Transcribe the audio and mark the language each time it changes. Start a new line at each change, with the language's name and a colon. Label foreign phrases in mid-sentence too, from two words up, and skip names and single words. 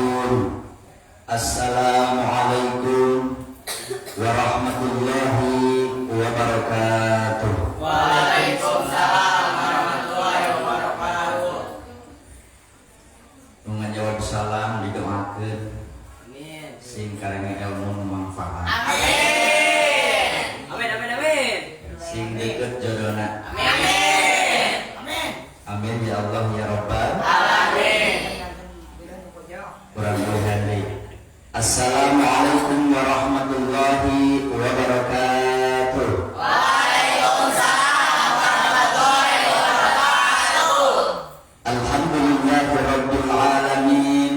Arabic: Assalamualaikum. السلام عليكم ورحمة الله وبركاته. وعليكم السلام ورحمة الله وبركاته.
Sundanese: Ngajawab salam didoakeun Amin. sing karenge ilmu manfaat. Amin. Amin amin amin. Sing deukeut jodona. Amin amin. Amin.
Arabic: آمين يا الله يا رب Alamin.
Sundanese: Kurang deui.
Arabic: السلام عليكم ورحمة الله وبركاته. وعليكم السلام ورحمة الله وبركاته. الحمد لله رب العالمين.